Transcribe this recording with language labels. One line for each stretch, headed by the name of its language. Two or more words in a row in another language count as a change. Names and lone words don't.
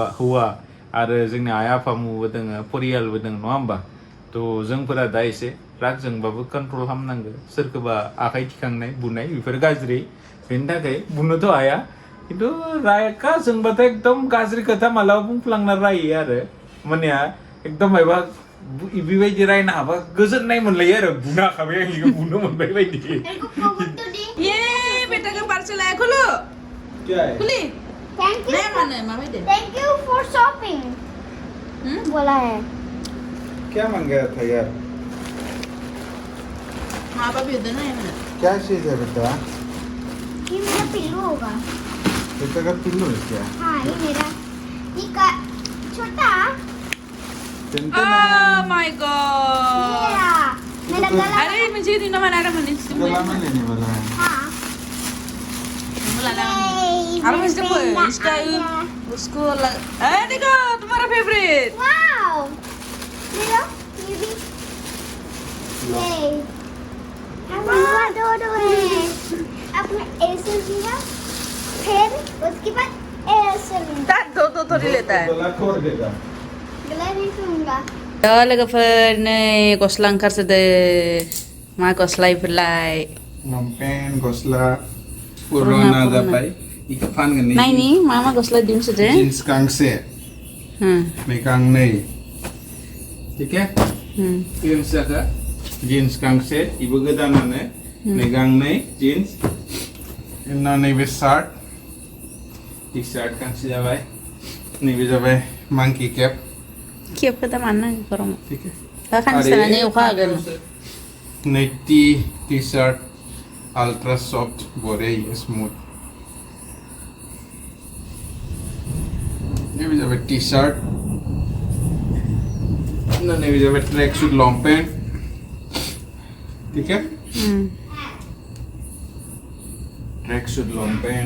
Bodo: हौवा आरो जोंनि आइ आफामोनबो दोङो परियालबो दोङो नङा होमबा थ' जोंफोरा दा एसे राग जोंबाबो कन्ट्रल खालामनांगौ सोरखौबा आखाइ थिखांनाय बुनाय बेफोर गाज्रि बेनि थाखाय बुनोथ' हाया खिन्थु रागा जोंबाथाय एकदम गाज्रि खोथा मालाबा बुंफ्लांना रायो आरो माने एकदम माबा बेबायदि रायनो हाबा गोजोननाय मोनलायो आरो बुनो हाखाबाय आं इखौ बुनो मोनबाय बायदि
Hindi: ये बेटा का पार्सल आया खोलो खुली
English: thank you
Hindi: नहीं माने मामा दे
English: thank you for shopping
Hindi: बोला है क्या मांग गया था यार माँ बाप भी उधर ना है क्या चीज है बेटा ये मेरा पिल्लू होगा
Marathi: त्याचा पिल्लू आहे क्या
Hindi: हाँ ये मेरा ये का छोटा
English: Oh my god.
Hindi: मेरा गला
Marathi: अरे म्हणजे तिनं म्हणाला म्हणेच
Hindi: गला में लेने वाला है हाँ
Marathi: अरे म्हणजे पण
Hindi: इसका उसको अरे देखो तुम्हारा फेवरेट वाओ ले लो ये भी ये हमारा दो है अपने ऐसे लिया फिर उसके बाद ऐसे लिया दो थोड़ी लेता है गला तोड़ देगा गला नहीं सुनूंगा
Bodo: दा लोगोफोर नै गस्ला ओंखारसोदो मा गस्ला इफोरलाय लंपेन गस्ला पुराना जाबाय इखो फानगोन नायनि मा गस्ला दिहुनसोदो जीन्स गांसे नै गांनै
Hindi: ठीक है
Bodo: जीन्स जागा जीन्स गांसे इबो गोदानानो नै गांनै जीन्स इना नैबे
English: shirt T-shirt
Bodo: गांसे जाबाय नैबे जाबाय
English: monkey cap
Bodo: खेबखो दा मानो गरम
Hindi: ठीक है
Bodo: दा खानसेनानै अखा हागोन
English: नै T-shirt ultra soft Bwraiya स्मूथ
Hindi: ये भी जब टी शर्ट ना नहीं भी जब
English: track suit long
Hindi: ठीक है
English: track suit long pant